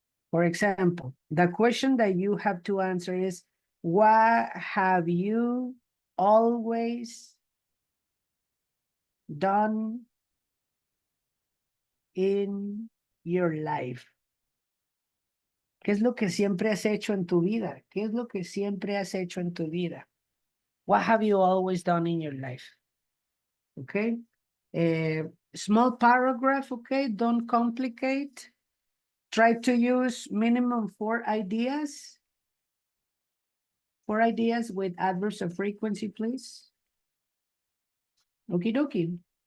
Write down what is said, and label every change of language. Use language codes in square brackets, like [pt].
[en] For example, the question that you have to answer is, what have you always done in your life? [es] ¿Qué es lo que siempre has hecho en tu vida? ¿Qué es lo que siempre has hecho en tu vida? [en] What have you always done in your life? Okay. Small paragraph, okay? Don't complicate. Try to use minimum 4 ideas. 4 ideas with adverbs of frequency, please. Okie dokie.